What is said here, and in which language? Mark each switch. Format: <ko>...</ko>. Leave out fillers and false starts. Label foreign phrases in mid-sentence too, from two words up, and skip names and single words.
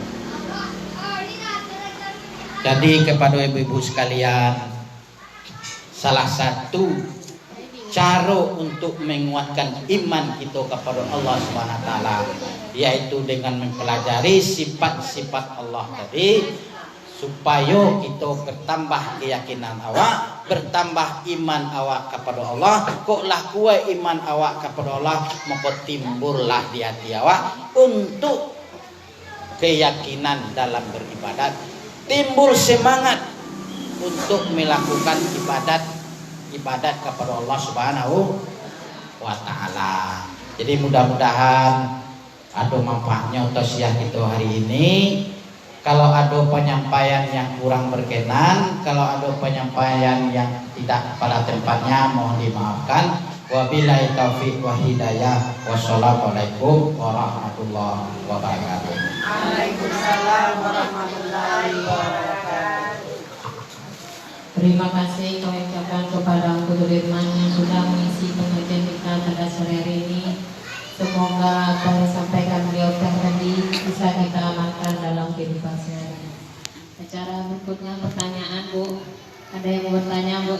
<id>Jadi kepada ibu-ibu sekalian, salah satu cara untuk menguatkan iman kita kepada Allah</id> <ar>سبحانه وتعالى</ar> <id>yaitu dengan mempelajari sifat-sifat Allah tadi, supaya kita bertambah keyakinan awak, bertambah iman awak kepada Allah. Kok lah kuat iman awak kepada Allah, maka timbullah di hati awak untuk keyakinan dalam beribadat, timbul semangat untuk melakukan ibadat kepada Allah</id> <ar>سبحانه وتعالى.</ar> <id>Jadi mudah-mudahan ada manfaatnya tausiah kita hari ini. Kalau ada penyampaian yang kurang berkenan, kalau ada penyampaian yang tidak pada tempatnya, mohon dimaafkan.</id> <ar>وبالله التوفيق والهداية. والسلام عليكم ورحمة الله وبركاته. وعليكم السلام ورحمة الله وبركاته.</ar> <id>Terima kasih kami ucapkan kepada Guru Dirman yang sudah mengisi pengajian kita pada sore hari ini. Semoga apa yang disampaikan beliau tadi bisa kita amalkan dalam kehidupan sehari-hari. Acara berikutnya pertanyaan, Bu. Ada yang mau bertanya, Bu?</id>